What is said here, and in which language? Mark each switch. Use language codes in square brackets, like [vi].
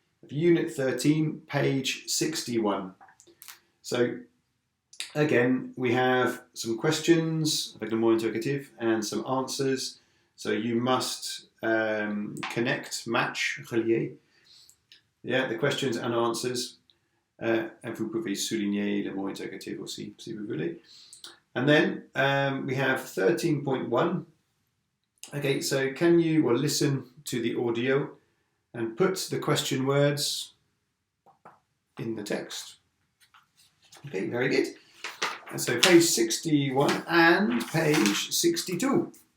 [en] Unit 13, page 61. So again, we have some questions [fr] avec le mot interrogatif [en] and some answers. So you must connect, match, relier. Yeah, the questions and answers. [fr] Et vous pouvez souligner le mot interrogatif aussi, si vous voulez. [en] And then we have 13.1. Okay, so can you listen to the audio and put the question words in the text? Okay, very good. And so page 61 and page 62.